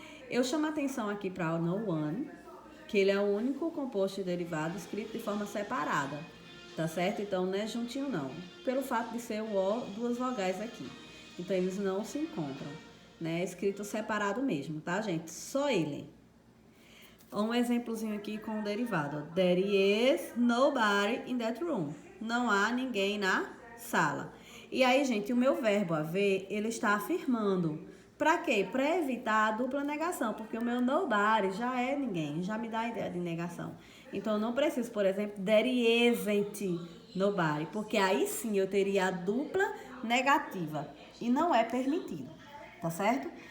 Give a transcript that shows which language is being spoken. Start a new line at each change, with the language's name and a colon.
Portuguese: Eu chamo a atenção aqui para o no one, que ele é o único composto de derivado escrito de forma separada. Tá certo? Então, não é juntinho, não. Pelo fato de ser o O, duas vogais aqui. Então, eles não se encontram, né? É escrito separado mesmo, tá, gente? Só ele. Um exemplozinho aqui com o derivado.
English: There is nobody in that room.
Portuguese: Não há ninguém na sala. E aí, gente, o meu verbo haver, ele está afirmando. Pra quê? Pra evitar a dupla negação, porque o meu nobody já é ninguém, já me dá a ideia de negação. Então, eu não preciso, por exemplo,
English: there isn't nobody,
Portuguese: porque aí sim eu teria a dupla negativa e não é permitido, tá certo?